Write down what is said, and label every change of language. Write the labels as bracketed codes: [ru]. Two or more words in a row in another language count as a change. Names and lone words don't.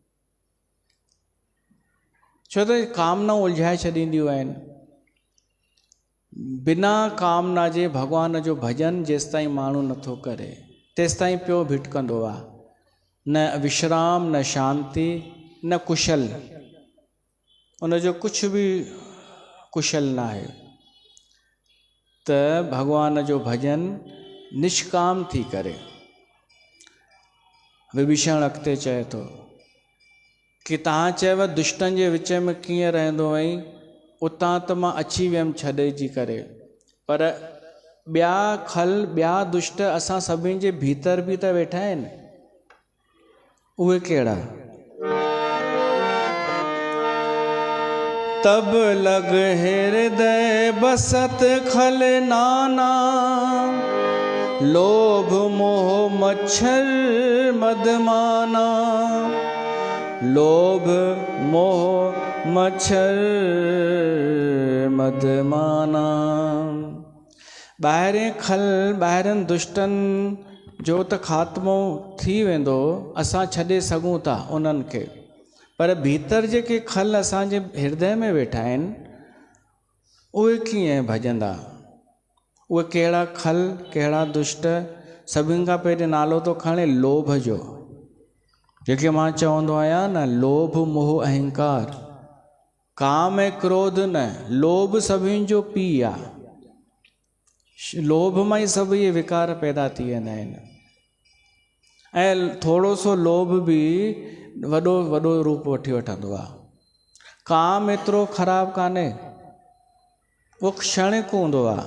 [sd] छो त कामनाऊं उलझाए छॾींदियूं आहिनि। बिना कामना जे भॻवान जो भॼन जेसि ताईं माण्हू नथो करे तेसि ताईं पियो भिटकंदो आहे। न विश्राम, न शांति, न कुशल, उनजो कुझु बि कुशल न आहे। त भॻवान जो भॼन निष्काम थी करे। विभीषण अॻिते चए थो कि तव्हां चयव दुष्टनि जे विच में कीअं रहंदो आहीं, उतां त मां अची वियमि छॾे करे, पर ॿिया खल, ॿिया दुष्ट असां सभिनि जे भीतर बि त वेठा आहिनि। उहे कहिड़ा? [awa] तब लग हृदय बसत खल नाना, लोभ मोह मच्छर मदमाना। लोभ मोह मच्छर मदमाना। [sd] ॿाहिरें खल, ॿाहिरनि दुष्टनि जो त ख़ात्मो थी वेंदो, असां छॾे सघूं था उन्हनि खे, पर भीतर जेके खल असांजे हृदय में वेठा आहिनि उहे कीअं भॼंदा? उहे कहिड़ा खल, कहिड़ा दुष्ट सभिनि खां पहिरियों नालो तो खणे लोभ जो। जेके मां चवंदो आहियां न, लोभ मोह अहंकार, काम ऐं क्रोध न, लोभ सभिनि जो पीउ आहे। लोभ मां ई सभु इहे विकार पैदा थी वेंदा आहिनि। ऐं थोरो सो लोभ बि वॾो वॾो रूप वठी वठंदो आहे। काम एतिरो ख़राबु कान्हे, उहो क्षणिक हूंदो आहे।